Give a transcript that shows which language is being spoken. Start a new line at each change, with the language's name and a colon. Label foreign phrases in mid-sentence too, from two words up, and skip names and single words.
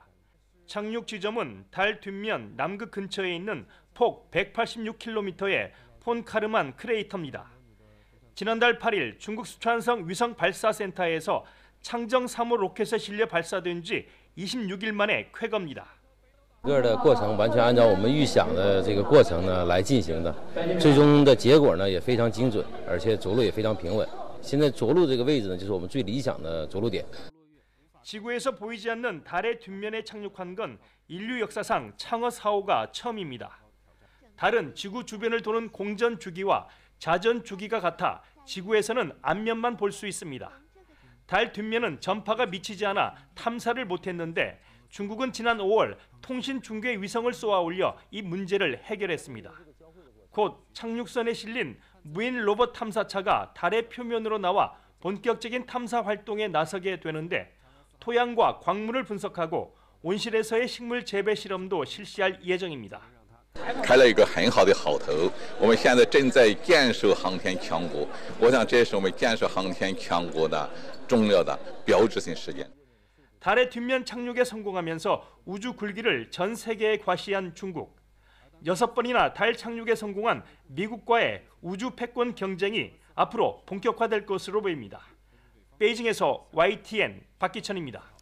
Korean: 착륙 지점은 달 뒷면 남극 근처에 있는 폭 186km의 폰카르만 크레이터입니다. 지난달 8일 중국 수촨성 위성 발사센터에서 창정 3호 로켓에 실려 발사된 지 26일 만에 쾌거입니다.
Chinese: 整个的过程完全按照我们预想的这个过程呢来进行的，最终的结果呢也非常精准，而且着陆也非常平稳。现在着陆这个位置呢就是我们最理想的着陆点。
Korean: 지구에서 보이지 않는 달의 뒷면에 착륙한 건 인류 역사상 창어 4호가 처음입니다. 달은 지구 주변을 도는 공전 주기와 자전 주기가 같아 지구에서는 앞면만 볼 수 있습니다. 달 뒷면은 전파가 미치지 않아 탐사를 못했는데 중국은 지난 5월 통신 중계 위성을 쏘아 올려 이 문제를 해결했습니다. 곧 착륙선에 실린 무인 로봇 탐사차가 달의 표면으로 나와 본격적인 탐사 활동에 나서게 되는데 토양과 광물을 분석하고 온실에서의 식물 재배 실험도 실시할 예정입니다.
Chinese: 开了一个很好的好头，我们现在正在建设航天强国，我想这是我们建设航天强国的重要的标志性事件。
Korean: 달의 뒷면 착륙에 성공하면서 우주 굴기를 전 세계에 과시한 중국. 6번이나 달 착륙에 성공한 미국과의 우주 패권 경쟁이 앞으로 본격화될 것으로 보입니다. 베이징에서 YTN 박기천입니다.